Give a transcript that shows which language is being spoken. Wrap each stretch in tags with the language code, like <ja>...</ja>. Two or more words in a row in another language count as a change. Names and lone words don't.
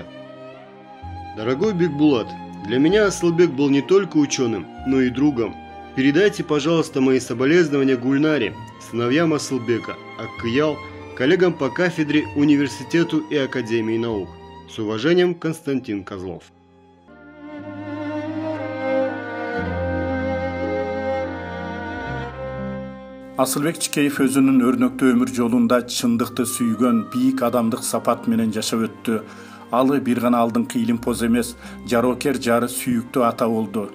<ru>Дорогой Бекбулат, для меня Асылбек был не только ученым, но и другом. Передайте, пожалуйста, мои соболезнования Гульнаре, сыновьям Асылбека, Аккиял, коллегам по кафедре, университету и Академии наук. С уважением, Константин Козлов.</ru> <ky>Асылбек Чикеев өзүнүн өрнөктүү өмүр жолунда чындыкты сүйгөн, бийик адамдык сапат менен жашап өттү. Ал бир гана алдыңкы илимпоз эмес, жароокер жары сүйүктүү ата болду.</ky>